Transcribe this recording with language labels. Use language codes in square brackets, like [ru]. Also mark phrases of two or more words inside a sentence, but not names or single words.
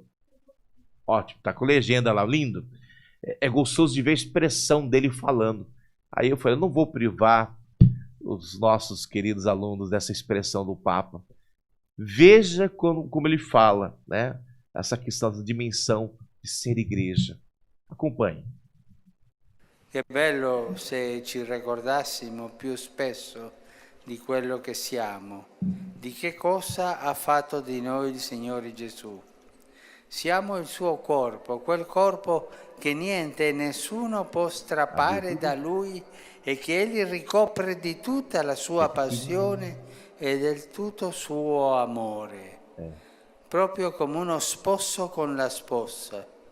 [pt] Ótimo, tá com legenda lá, lindo. É gostoso de ver a expressão dele falando. Aí eu falei, eu não vou privar os nossos queridos alunos dessa expressão do Papa. Veja como ele fala, né? Essa questão da dimensão de ser igreja. Acompanhe. [it] Che bello se ci ricordassimo più spesso di quello che siamo, di che cosa ha fatto di noi il Signore Gesù. Siamo il suo corpo, quel corpo che niente e nessuno può strappare da lui e che egli ricopre di tutta la sua passione e del tutto suo amore, proprio come uno sposo con la sposa.